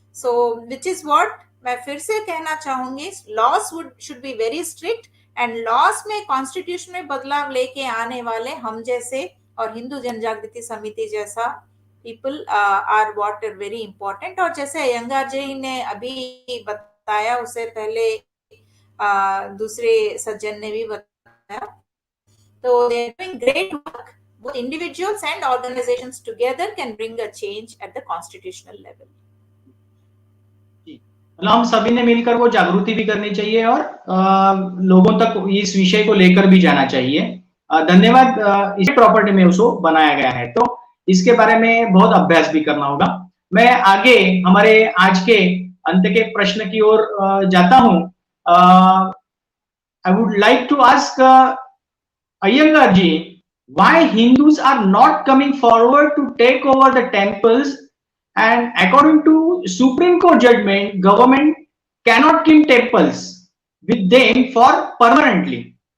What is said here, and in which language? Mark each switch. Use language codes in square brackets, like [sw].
[en] So which is what [hi] मैं फिर से कहना चाहूंगी, [en] laws should be very strict and [hi] laws में कॉन्स्टिट्यूशन में बदलाव लेके आने वाले हम जैसे और हिंदू जनजागृति समिति जैसा [en] people are what are very important. [hi] और जैसे अयंगार जी ने अभी बताया, उससे पहले दूसरे सज्जन ने भी बताया, तो [en] they are doing great work. Both individuals and organizations together can bring a change at the constitutional level. [hi] मतलब हम सभी ने मिलकर वो जागृति भी करनी चाहिए और लोगों तक इस विषय को लेकर भी जाना चाहिए. धन्यवाद. इस प्रॉपर्टी में उसको बनाया गया है तो इसके बारे में बहुत अभ्यास भी करना होगा. मैं आगे हमारे आज के अंत के प्रश्न की ओर जाता हूं. [en] I would like to ask Iyengar ji, why Hindus are not coming forward to take over the temples, and according to Supreme Court judgment, government cannot keep temples with them for permanently.